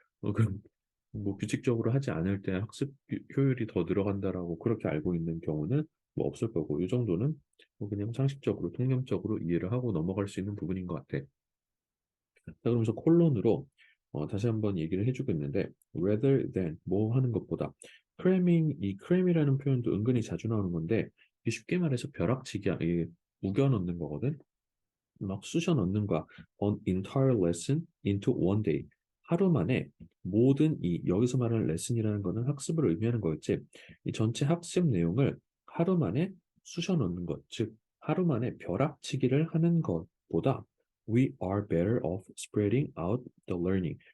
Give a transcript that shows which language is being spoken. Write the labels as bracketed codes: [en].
[ko] 그럼 뭐 규칙적으로 하지 않을 때 학습 효율이 더 늘어간다라고 그렇게 알고 있는 경우는 뭐 없을 거고 이 정도는 뭐 그냥 상식적으로 통념적으로 이해를 하고 넘어갈 수 있는 부분인 것 같아. 자, 그러면서 콜론으로 다시 한번 얘기를 해주고 있는데 [en] rather than [ko] 뭐 하는 것보다 cramming 이 cram이라는 표현도 은근히 자주 나오는 건데 이게 쉽게 말해서 벼락치기 이 우겨 넣는 거거든. 막 쑤셔 넣는 거야. [en] An entire lesson into one day. [ko] 하루 만에 모든 이 여기서 말하는 레슨이라는 거는 학습을 의미하는 거였지. 이 전체 학습 내용을 하루 만에 쑤셔 넣는 것, 즉 하루 만에 벼락치기를 하는 것보다 [en] we are better off spreading out the learning.